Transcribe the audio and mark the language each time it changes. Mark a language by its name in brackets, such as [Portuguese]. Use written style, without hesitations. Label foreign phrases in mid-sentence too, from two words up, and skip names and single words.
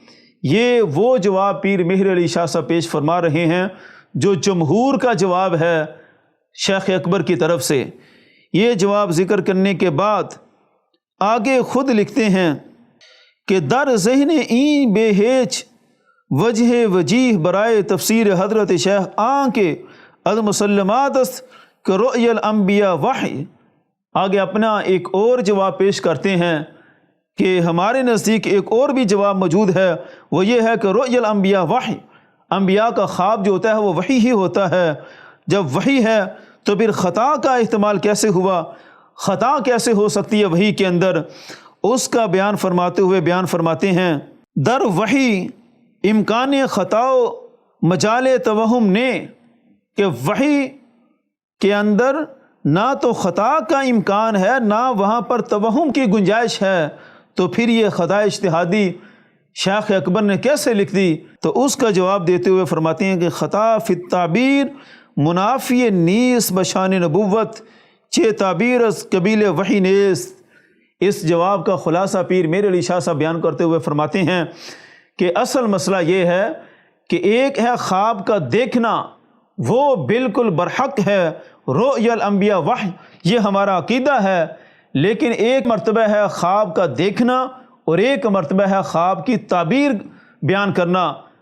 [Urdu] یہ وہ جواب پیر مہر علی شاہ صاحب پیش فرما رہے ہیں جو جمہور کا جواب ہے شیخ اکبر کی طرف سے۔ یہ جواب ذکر کرنے کے بعد آگے خود لکھتے ہیں کہ [Persian] در ذہن این بے ہیچ وجہ وجیح برائے تفسیر حضرت شیخ آن کے از مسلمات است کہ [Arabic] رؤی الانبیاء وحی۔ [Urdu] آگے اپنا ایک اور جواب پیش کرتے ہیں کہ ہمارے نزدیک ایک اور بھی جواب موجود ہے، وہ یہ ہے کہ [Arabic] رؤی الانبیاء وحی، [Urdu] انبیاء کا خواب جو ہوتا ہے وہ وحی ہی ہوتا ہے۔ جب وحی ہے تو پھر خطا کا احتمال کیسے ہوا، خطا کیسے ہو سکتی ہے وحی کے اندر؟ اس کا بیان فرماتے ہوئے بیان فرماتے ہیں [Persian] در وحی امکان خطا و مجال توہم نے، [Urdu] کہ وحی کے اندر نہ تو خطا کا امکان ہے نہ وہاں پر توہم کی گنجائش ہے، تو پھر یہ خطا اجتہادی شیخ اکبر نے کیسے لکھ دی؟ تو اس کا جواب دیتے ہوئے فرماتے ہیں کہ [Persian] خطا فی التعبیر منافی نیس بشان نبوت چہ تعبیر از قبیل وحی نیست۔ [Urdu] اس جواب کا خلاصہ پیر مہر علی شاہ صاحب بیان کرتے ہوئے فرماتے ہیں کہ اصل مسئلہ یہ ہے کہ ایک ہے خواب کا دیکھنا، وہ بالکل برحق ہے، [Arabic] رؤی الانبیاء وحی، [Urdu] یہ ہمارا عقیدہ ہے، لیکن ایک مرتبہ ہے خواب کا دیکھنا اور ایک مرتبہ ہے خواب کی تعبیر بیان کرنا۔